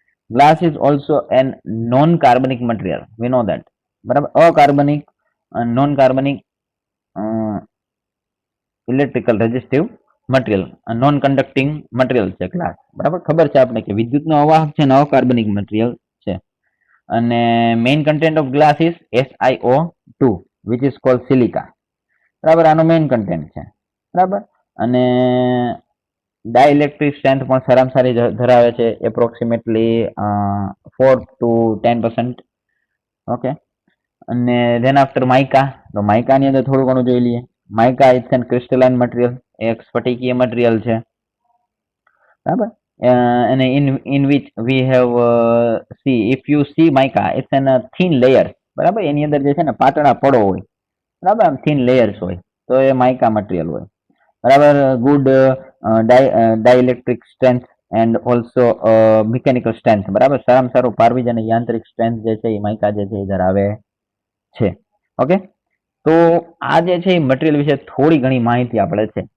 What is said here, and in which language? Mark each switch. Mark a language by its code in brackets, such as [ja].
[en] Glass is also a non-carbonic material. We know that. બરાબર. [gu] અકાર્બનિક non-carbonic electrical resistive material, non conducting material છે glass. બરાબર. ખબર છે આપણે કે વિદ્યુતનો અવાહક છે ને અકાર્બનિક મટીરિયલ છે. [en] અને main content of glass is SiO2 which is called silica. બરાબર. આનો main content છે. બરાબર. [gu] અને ડાઇલેક્ટ્રિક સ્ટ્રેન્થ પણ સારામાં સારી ધરાવે છે, એપ્રોક્સિમેટલી 4 to 10%. ઓકે. અને ધેન આફ્ટર માઇકા. તો માઇકાની અંદર થોડું ઘણું જોઈ લઈએ. [en] mica it's an crystalline material, [gu] એક સ્ફટિકીય મટીરિયલ છે. બરાબર. [en] અને in which we have if you see mica, it's an thin layer. [gu] બરાબર. એની અંદર જે છે ને પાતળા પડો હોય. બરાબર. આમ થિન લેયર્સ હોય તો એ માઇકા મટીરિયલ હોય. બરાબર. [en] Good dielectric strength and also mechanical strength. બરાબર. [gu] સારામાં સારું પારવીજ અને યાંત્રિક સ્ટ્રેન્થ જે છે એ માઇકા જે છે એ ધરાવે છે. ઓકે, તો આ જે છે એ મટીરિયલ વિશે થોડી ઘણી માહિતી આપણે છે.